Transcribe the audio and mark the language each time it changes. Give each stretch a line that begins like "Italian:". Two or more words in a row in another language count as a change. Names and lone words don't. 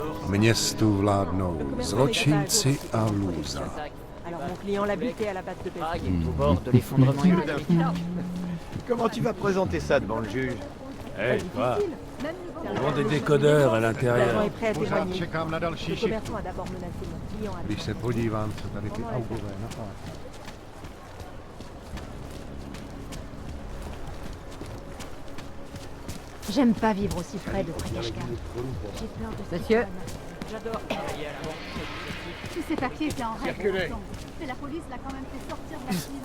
Czech: Městu vládnou zločinci a lůza.
French: Alors mon client l'a buté à la batte de Prague Belfast. est au bord de l'effondrement économique. Comment tu vas présenter ça devant le juge? Eh, quoi? Même niveau Ils ont des décodeurs à L'agent l'intérieur. est prêt à témoigner.
Czech: Čekám na
French: Le
Czech: další šichtu.
French: commerçant a d'abord menacé mon client à
Czech: Když se podívám, co tady ty augové napadají.
French: J'aime pas vivre aussi près de Trakashka. J'ai peur de ce Monsieur. J'adore travailler à la banque. Tous ces papiers étaient en règle. Circulez. ensemble. Mais la police l'a quand même fait sortir de la ville.